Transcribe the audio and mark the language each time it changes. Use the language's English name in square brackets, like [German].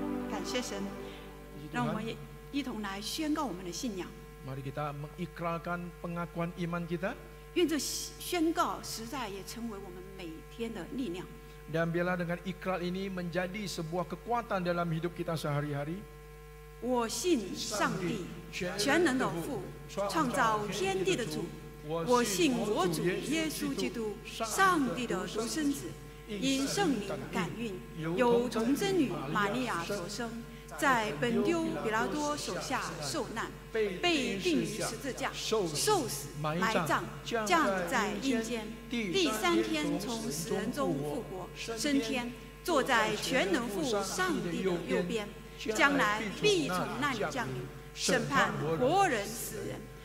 [Chinese] 感谢神，让我们也一同来宣告我们的信仰。 [Indonesian] Mari kita mengikrarkan pengakuan iman kita. [Chinese] 愿这宣告实在也成为我们每天的力量。 [Indonesian] Dan biarlah dengan ikrar ini menjadi sebuah kekuatan dalam hidup kita sehari-hari. [Chinese] 我信上帝，全能的父，创造天地的主。我信我主耶稣基督，上帝的独生子，因圣灵感孕，由童贞女玛利亚所生，在本丢比拉多手下受难，被钉于十字架，受死埋葬，降在阴间，第3天从死人中复活，升天，坐在全能父上帝的右边，将来必从那里降临，审判活人死人。